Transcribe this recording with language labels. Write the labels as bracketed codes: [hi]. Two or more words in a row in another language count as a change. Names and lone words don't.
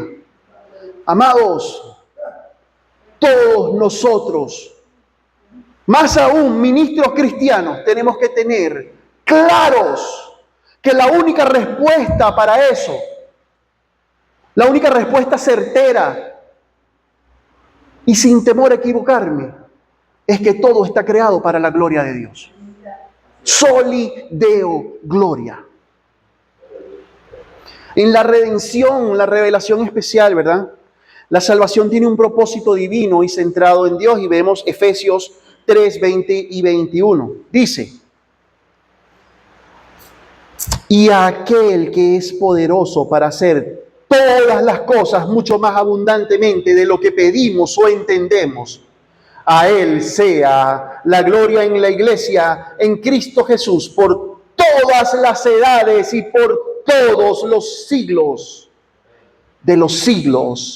[es] Amados, todos nosotros, más aún ministros cristianos, tenemos que tener claros que la única respuesta para eso, la única respuesta certera y sin temor a equivocarme, es que todo está creado para la gloria de Dios. [la] Soli Deo gloria. [es] En la redención, la revelación especial, ¿verdad? La salvación tiene un propósito divino y centrado en Dios, y vemos Efesios 3, 20 y 21. Dice: y a aquel que es poderoso para hacer todas las cosas mucho más abundantemente de lo que pedimos o entendemos, a Él sea la gloria en la iglesia, en Cristo Jesús, por todas las edades y por todos los siglos de los siglos.